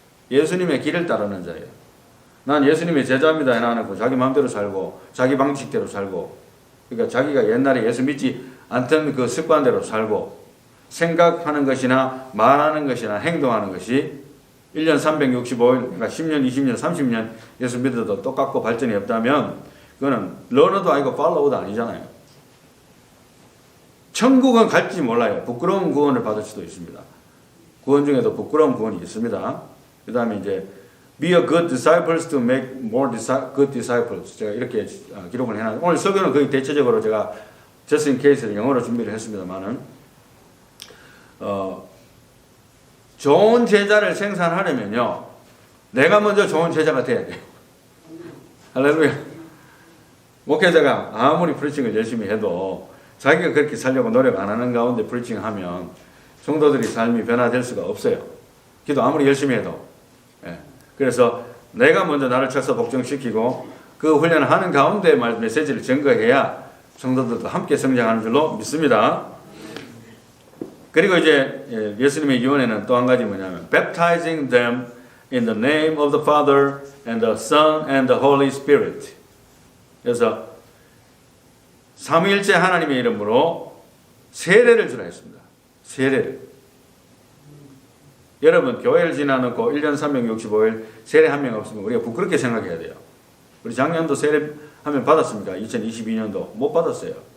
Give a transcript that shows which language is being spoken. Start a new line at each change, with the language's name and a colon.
Korean: 예수님의 길을 따르는 자예요. 난 예수님의 제자입니다 해놔놓고 자기 마음대로 살고 자기 방식대로 살고, 그러니까 자기가 옛날에 예수 믿지 않던 그 습관대로 살고, 생각하는 것이나 말하는 것이나 행동하는 것이 1년 365일, 그러니까 10년, 20년, 30년 예수 믿어도 똑같고 발전이 없다면 그거는 러너도 아니고 팔로우도 아니잖아요. 천국은 갈지 몰라요. 부끄러운 구원을 받을 수도 있습니다. 구원 중에도 부끄러운 구원이 있습니다. 그 다음에 이제
English: be a good disciples to make more good disciples.
Korean: 제가 이렇게 기록을 해놨는데, 오늘 설교는 거의 대체적으로 제가
English: just in case
Korean: 를 영어로 준비를 했습니다만은, 좋은 제자를 생산하려면요, 내가 먼저 좋은 제자가 돼야 돼요. 할렐루야. 목회자가 아무리 프리칭을 열심히 해도 자기가 그렇게 살려고 노력 안 하는 가운데 프리칭하면 성도들이 삶이 변화될 수가 없어요. 기도 아무리 열심히 해도. 예. 그래서 내가 먼저 나를 쳐서 복종시키고 그 훈련을 하는 가운데 메시지를 증거해야 성도들도 함께 성장하는 줄로 믿습니다. 그리고 이제 예수님의 유언에는 또 한 가지 뭐냐면
English: baptizing them in the name of the Father and the Son and the Holy Spirit.
Korean: 그래서 삼위일체 하나님의 이름으로 세례를 주라 했습니다. 세례를. 여러분 교회를 지나놓고 1년 365일 세례 한 명 없으면 우리가 부끄럽게 생각해야 돼요. 우리 작년도 세례 한 명 받았습니까? 2022년도 못 받았어요.